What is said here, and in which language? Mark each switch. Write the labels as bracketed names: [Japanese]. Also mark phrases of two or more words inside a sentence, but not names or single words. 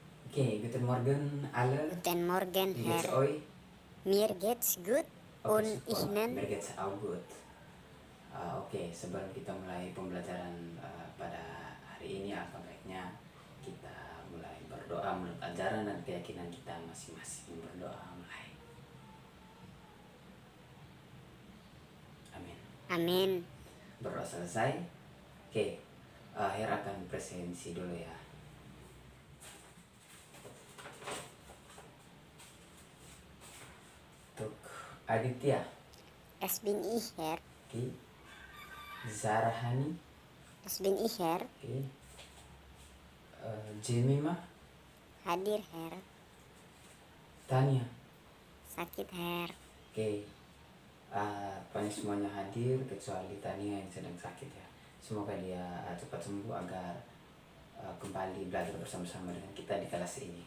[German] Okay, guten Morgen alle. Guten Morgen, Wie geht's Herr. euch? Mir geht's gut Oke, und super. Ihnen? Mir geht's auch gut. [Indonesian] Oke, sebelum kita mulai pembelajaran pada hari ini, alangkah baiknya kita mulai berdoa menurut ajaran dan keyakinan kita masing-masing. Berdoa mulai. Amin. Amin. Berdoa selesai. Oke, Her akan presensi dulu ya. Untuk Aditya. [German] Es bin ich, Herr. [Indonesian] Oke. Zarahani. [German] Es bin ich, Herr. [Indonesian] Oke. Jemima. Hadir, Herr. Tania. Sakit, Herr. Oke, pokoknya semuanya hadir kecuali Tania yang sedang sakit ya. Semoga dia cepat sembuh agar kembali belajar bersama-sama dengan kita di kelas ini.